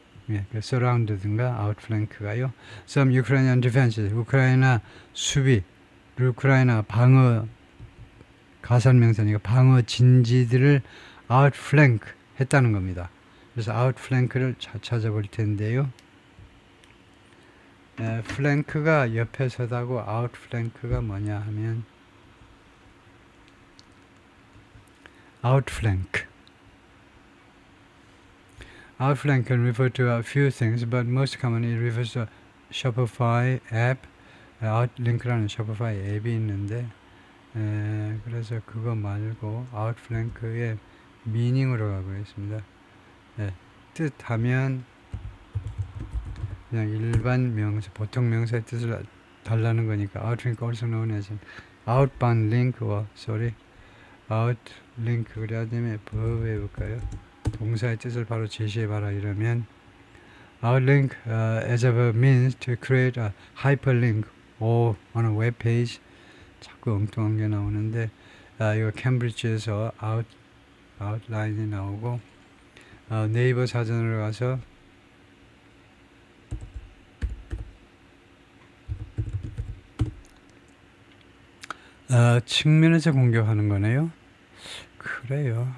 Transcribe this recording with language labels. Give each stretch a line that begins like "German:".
Korean: 예, 그 surround든가 outflank가요.
English: Some Ukrainian defenses,
Korean: 우크라이나 수비, 우크라이나 방어 가산명사니까 방어 진지들을 outflank 했다는 겁니다. 그래서 outflank를 찾아볼 텐데요. flank가 옆에 서다고 outflank가 뭐냐 하면
English: outflank can refer to a few things, but most commonly it refers to Shopify app.
Korean: Outlink라는 Shopify 앱이 있는데, 그래서 그거 말고 outflank의 meaning으로 가고 있습니다. 뜻하면 그냥 일반 명사, 보통 명사의 뜻을 달라는 거니까
English: outlink also known as outbound link outlink
Korean: 그래야 되면 verb 해볼까요? 동사의 뜻을 바로 제시해봐라 이러면
English: outlink as a verb means to create a hyperlink on a web page.
Korean: 자꾸 엉뚱한 게 나오는데 이거 캠브리지에서 outline이 나오고 네이버 사전으로 가서 측면에서 공격하는 거네요. 그래요.